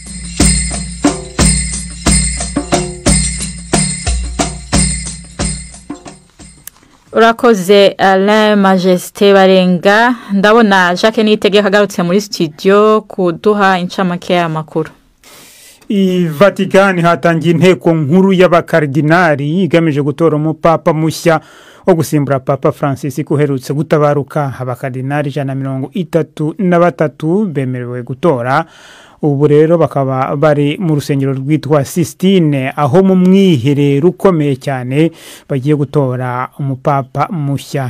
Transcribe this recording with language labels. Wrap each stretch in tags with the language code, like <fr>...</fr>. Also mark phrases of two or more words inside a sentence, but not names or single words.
<rn>Urakoze Alain Majesté Barenga.</rn> <rw>Ndabona Jacques Niyitegeka agarutse muri studio kuduha incamake y'amakuru. I Vatican hatangiye inteko nkuru y'abakardinali igamije gutora umupapa mushya wo gusimbura Papa Francis uherutse gutabaruka. Abakardinali 133 bemerewe gutora. Ubu rero bakaba bari mu rusengero rwitwa Sistine aho mu mwiherero ukomeye cyane bagiye gutora umupapa mushya.</rw>